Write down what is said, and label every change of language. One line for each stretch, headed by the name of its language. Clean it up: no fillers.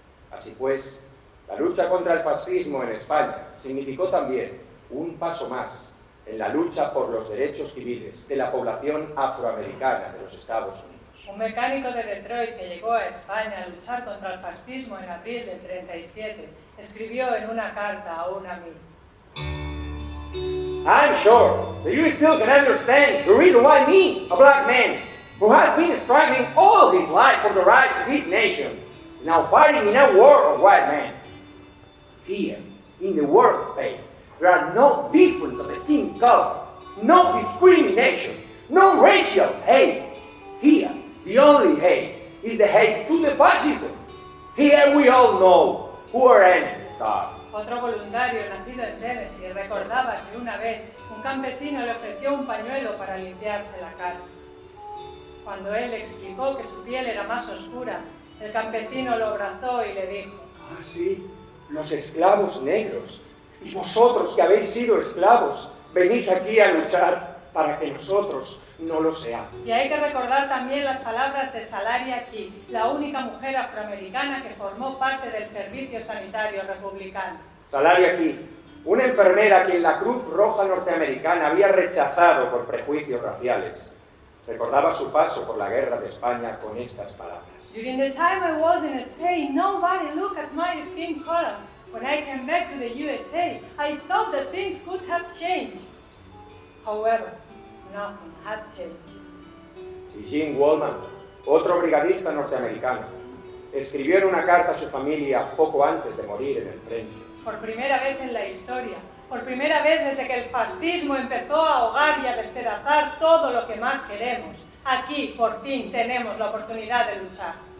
Spanish: Así pues, la lucha contra el fascismo en España significó también un paso más en la lucha por los derechos civiles de la población afroamericana de los Estados Unidos. Un mecánico de Detroit que llegó a España a luchar contra el fascismo en abril del 37 escribió en una carta a un amigo:
English: I'm sure that you still can understand the reason why me, a black man, who has been struggling all his life for the rights of his nation, is now fighting in a war of white men. Here, in the world of Spain, there are no difference of skin color, no discrimination, no racial hate. Here, the only hate is the hate to the fascism. Here we all know who our enemies are.
Spanish: Otro voluntario nacido en Tennessee recordaba que una vez un campesino le ofreció un pañuelo para limpiarse la cara. Cuando él le explicó que su piel era más oscura, el campesino lo abrazó y le dijo: Ah, sí, los esclavos negros. Y vosotros que habéis sido esclavos, venís aquí a luchar para que nosotros no lo seamos. Y hay que recordar también las palabras de Salaria Key, la única mujer afroamericana que formó parte del Servicio Sanitario Republicano. Salaria Key, una enfermera a quien la Cruz Roja norteamericana había rechazado por prejuicios raciales, recordaba su paso por la guerra de España con estas palabras.
English: During the time I was in Spain, nobody looked at my skin color. When I came back to the USA, I thought that things could have changed. However, nothing had changed.
Spanish: Y Jim Wallman, otro brigadista norteamericano, escribió en una carta a su familia poco antes de morir en el frente. Por primera vez en la historia, por primera vez desde que el fascismo empezó a ahogar y a despedazar todo lo que más queremos, aquí por fin tenemos la oportunidad de luchar.